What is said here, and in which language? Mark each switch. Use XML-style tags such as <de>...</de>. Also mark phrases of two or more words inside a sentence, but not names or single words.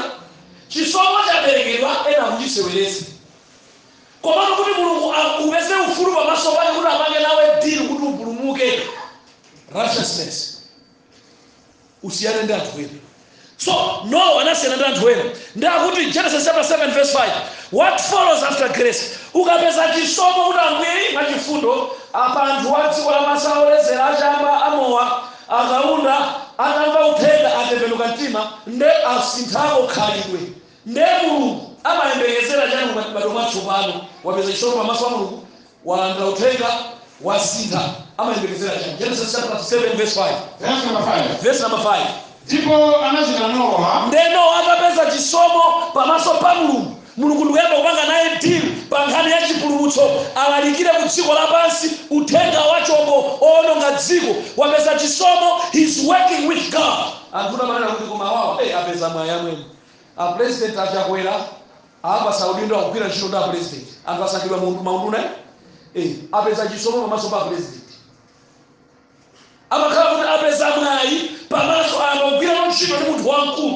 <ny>Chisomo chaperekedwa ena kuchisewereza. Koma kuti Mulungu upeze ufulu pamaso pake kuti apange nawe deal kuti upulumuke. Righteousness. Usiyane ndi anthu ena. So Noah anasiyana ndi anthu ena. Ndakuti</ny> <en>Genesis chapter 7 verse 5. What follows after grace?</en> <ny>Ukapeza chisomo kuti ambuye machifundo apa anthu a dziko lapansi aolezera achamba amowa akaunda atamva uthenga atembenuka mtima nde asinthako khalidwe. Nde Mulungu amayembekezera chanu m'bado mwatsopano wapeza chisomo pamaso pa Mulungu walandira uthenga wasintha amayembekezera chanu.</ny> <en>Genesis chapter 7 verse 5. Verse number 5. Verse number 5.</en> <ny>Ndipo anachita Nowa. Nde Nowa akapeza chisomo pamaso pa Mulungu. Mulungu ndikuyamba kupanga naye deal pa nkhani ya chipulumutso alalikire ku dziko lapansi uthenga wachombo owononga dziko. Wapeza chisomo,</ny> <en>he's working with God.</en> <ny>Anthu amanena kuti koma wawo apeza mwayi amwene. A president achakwera apa saudindo akugwira ntchito ndi a president. Anthu asankhidwa maunduna apeza chisomo pamaso pa president. Amakhala kuti apeza mwayi pamaso akugwira ntchito ndi munthu wamkulu.</ny>